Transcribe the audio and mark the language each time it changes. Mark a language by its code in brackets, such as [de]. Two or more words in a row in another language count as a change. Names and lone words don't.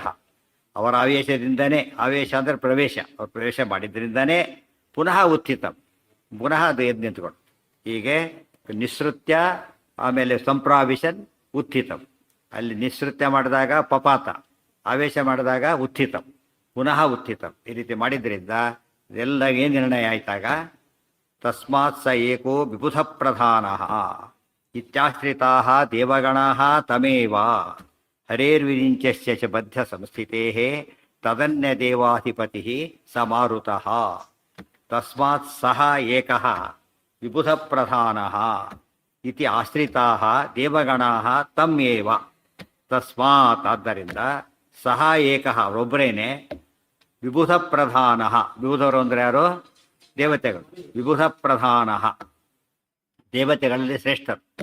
[kn] ಅವರ ಆವೇಶದಿಂದನೇ, ಆವೇಶ ಅಂದರೆ ಪ್ರವೇಶ, ಅವ್ರು ಪ್ರವೇಶ ಮಾಡಿದ್ರಿಂದನೇ [sa] ಪುನಃ ಉತ್ಥಿತಂ, [kn] ಪುನಃ ಅದು ಎದ್ದು ನಿಂತ್ಕೊಂಡು. ಹೀಗೆ ನಿಸೃತ್ಯ, ಆಮೇಲೆ [sa] ಸಂಪ್ರಾವಿಶನ್, ಉತ್ಥಿತಂ. [kn] ಅಲ್ಲಿ ನಿಸೃತ್ಯ ಮಾಡಿದಾಗ ಪಪಾತ, ಆವೇಶ ಮಾಡಿದಾಗ ಉತ್ಥಿತಂ, [sa] ಪುನಃ ಉತ್ಥಿತಂ. [kn] ಈ ರೀತಿ ಮಾಡಿದ್ರಿಂದ ಇದೆಲ್ಲ ಏನು ನಿರ್ಣಯ ಆಯ್ತಾಗ, [sa] ತಸ್ಮಾತ್ ಸ ಏಕೋ ವಿಬುಧ ಪ್ರಧಾನ ಇತ್ಯಾಶ್ರಿತಾ ದೇವಗಣಾ ತಮೇವ ಹರೇರ್ವಿರಿಂಚ್ಯ ಚ ಬದ್ಧ ಸಂಸ್ಥಿತೆ ತದನ್ಯ ದೇವಾಧಿಪತಿ ಸ ಮಾರುತಃ. ತಸ್ಮಾತ್ ಸಹ ಏಕಃ ವಿಬುಧ ಪ್ರಧಾನ ಇತಿ ಆಶ್ರಿತಾ ದೇವಗಣಾ ತಮ್ಯೇವ. [kn] ತಸ್ಮಾತ್ ಆದ್ದರಿಂದ [sa] ಸಹ ಏಕಃ [kn] ಅವರೊಬ್ಬರೇನೆ, [sa] ವಿಬುಧ ಪ್ರಧಾನ. [kn] ವಿಬುಧರು ಅಂದರೆ ಯಾರು, ದೇವತೆಗಳು. [sa] ವಿಬುಧ ಪ್ರಧಾನ, [kn] ದೇವತೆಗಳಲ್ಲಿ ಶ್ರೇಷ್ಠರು.